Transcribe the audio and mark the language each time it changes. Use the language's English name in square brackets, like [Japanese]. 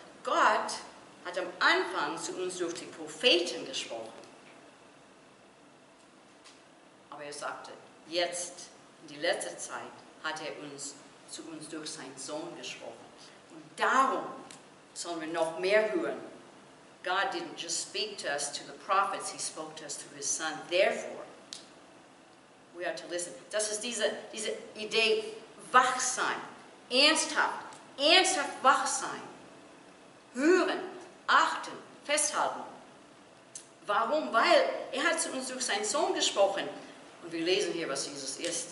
[German] Gott hat am Anfang zu uns durch die Propheten gesprochen. Aber er sagte, jetzt, in die letzte Zeit, hat er zu uns durch seinen Sohn gesprochen. Und darum sollen wir noch mehr hören. [English] God didn't just speak to us, to the prophets, He spoke to us through His Son. Therefore, we are to listen. [German] Das ist diese Idee, wach sein, ernsthaft wach sein, hören, achten, festhalten. Warum? Weil er hat zu uns durch seinen Sohn gesprochen. Und wir lesen hier, was Jesus ist.